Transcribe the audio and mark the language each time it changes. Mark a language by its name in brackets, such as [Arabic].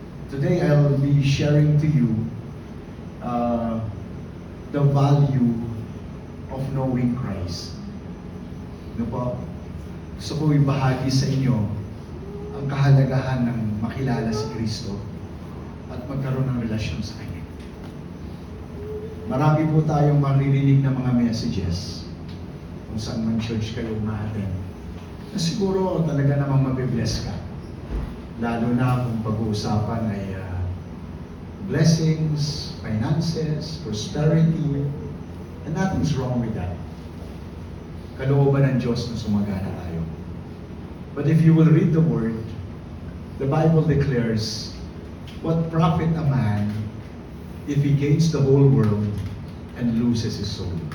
[English] Today, I'll be sharing to you the value of knowing Christ. [Filipino] Ano po? Gusto ko ibahagi sa inyo ang kahalagahan ng makilala si Kristo at magkaroon ng relasyon sa Kanya. Marami po tayong maririnig na mga messages kung saan man church kayo ma-attend. Na siguro talaga namang mabibless ka. Lalo na kung pag-uusapan ay [English] blessings, finances, prosperity, and nothing's wrong with that. [Filipino] Kalooban ng Diyos na sumagana tayo. [English] But if you will read the Word, the Bible declares, what profit a man if he gains the whole world and loses his soul?